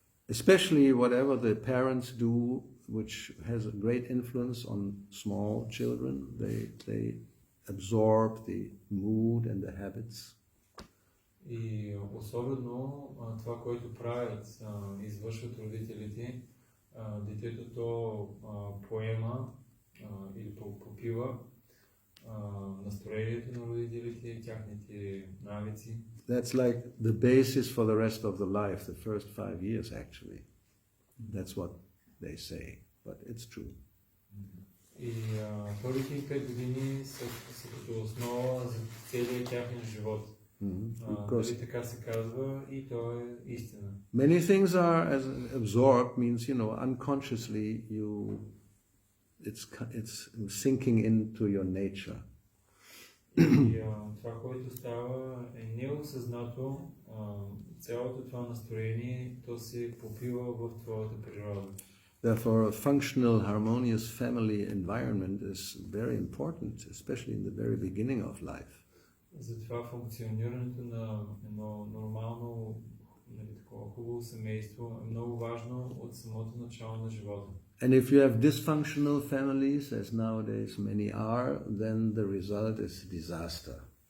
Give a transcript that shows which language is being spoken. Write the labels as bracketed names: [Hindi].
[English] Especially whatever the parents do, which has a great influence on small children, they absorb the mood and the habits. [Bulgarian] И особено това, което правят, извършват родителите, детето то поема или попива настроението на родителите, тяхните навици. [English] That's like the basis for the rest of the life, the first 5 years actually. That's what they say, but it's true. [Bulgarian] И първите 5 години са като основа за целия тяхен живот. Така се казва и то е истина. [English] Many things are as absorbed, means, you know, unconsciously it's sinking into your nature. [Bulgarian] И това, което става е неосъзнато, цялото това настроение, то се попива в твоята природа. [English] Therefore, a functional, harmonious family environment is very important, especially in the very beginning of life. [Bulgarian] Затова функционирането на едно нормално, нали, такова хубаво семейство е много важно от самото начало на живота. [English] And if you have dysfunctional families, as nowadays many are, then the result is disaster.